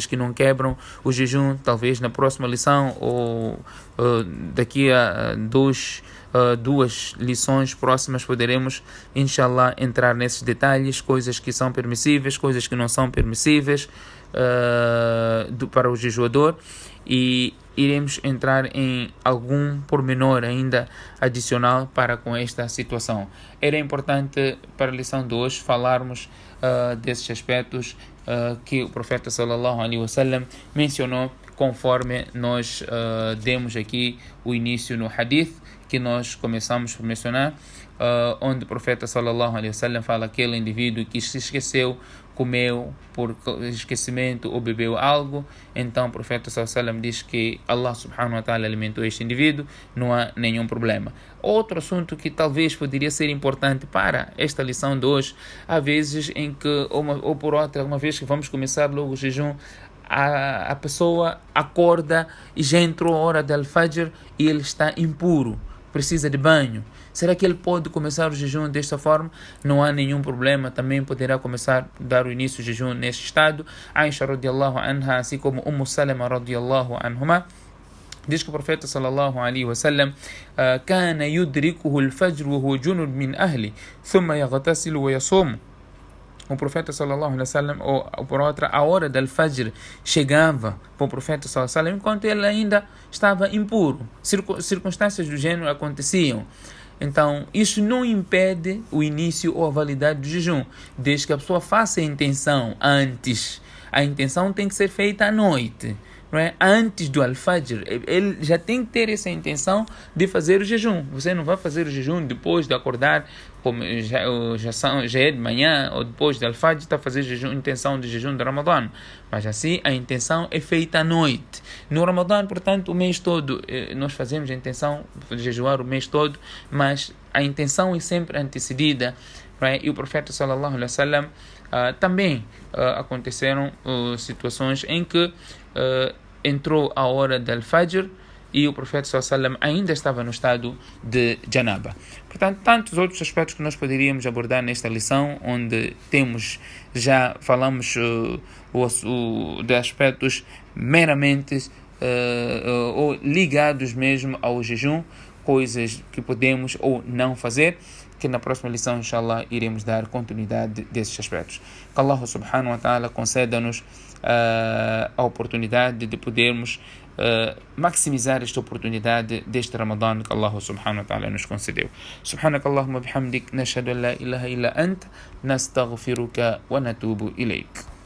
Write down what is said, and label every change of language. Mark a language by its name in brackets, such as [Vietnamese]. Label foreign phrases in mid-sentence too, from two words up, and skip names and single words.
[Portuguese] que não quebram o jejum, talvez na próxima lição, ou daqui a duas lições próximas poderemos, inshallah, entrar nesses detalhes, coisas que são permissíveis, coisas que não são permissíveis para o jejuador, e iremos entrar em algum pormenor ainda adicional para com esta situação. Era importante para a lição de hoje falarmos desses aspectos que o profeta [Arabic] صلى الله عليه وسلم [Portuguese] mencionou, conforme nós demos aqui o início no hadith que nós começamos por mencionar, onde o profeta [Arabic] صلى الله عليه وسلم [Portuguese] fala aquele indivíduo que se esqueceu, comeu por esquecimento ou bebeu algo, então o profeta [Arabic] صلى الله عليه وسلم [Portuguese] diz que [Arabic] الله سبحانه وتعالى [Portuguese] alimentou este indivíduo, não há nenhum problema. Outro assunto que talvez poderia ser importante para esta lição de hoje, há vezes em que, ou por outra, uma vez que vamos começar logo o jejum, a pessoa acorda e já entrou a hora de Al-Fajr e ele está impuro, precisa de banho. Será que ele pode começar o jejum desta forma? Não há nenhum problema, também poderá começar a dar o início do jejum neste estado. [Arabic] Aisha رضي الله عنها, [Portuguese] assim como Salama [Arabic] رضي الله عنهما, [Portuguese] diz que o profeta [Arabic] صلى الله عليه وسلم كان يدركه الفجر وهو جنب من أهله ثم يغتسل ويصوم. [Portuguese] O profeta [Arabic] صلى الله عليه وسلم, [Portuguese] ou por outra, a hora do Al-Fajr chegava para o profeta [Arabic] صلى الله عليه وسلم [Portuguese] enquanto ele ainda estava impuro. Circunstâncias do gênero aconteciam. Então, isso não impede o início ou a validade do jejum, desde que a pessoa faça a intenção antes. A intenção tem que ser feita à noite, não é? Antes do Al-Fajr. Ele já tem que ter essa intenção de fazer o jejum. Você não vai fazer o jejum depois de acordar, como já é de manhã, ou depois do Al-Fajr, está a fazer intenção de jejum de Ramadã. Mas assim, a intenção é feita à noite. No Ramadã, portanto, o mês todo, nós fazemos a intenção de jejuar o mês todo, mas a intenção é sempre antecedida. Right? E o profeta [Arabic] صلى الله عليه وسلم [Portuguese] também aconteceram situações em que entrou a hora do Al-Fajr e o profeta [Arabic] صلى الله عليه وسلم [Portuguese] ainda estava no estado de Janaba. Portanto, tantos outros aspectos que nós poderíamos abordar nesta lição, onde falamos de aspectos meramente ou ligados mesmo ao jejum, coisas que podemos ou não fazer, que na próxima lição, inshallah, iremos dar continuidade desses aspectos. Que [Arabic] الله سبحانه وتعالى [Portuguese] conceda-nos a oportunidade de podermos maximizar esta oportunidade deste Ramadã que [Arabic] الله سبحانه وتعالى [Portuguese] nos concedeu. [Arabic] سبحانك اللهم بحمدك، نشهد أن لا إله إلا أنت، نستغفرك ونتوب إليك.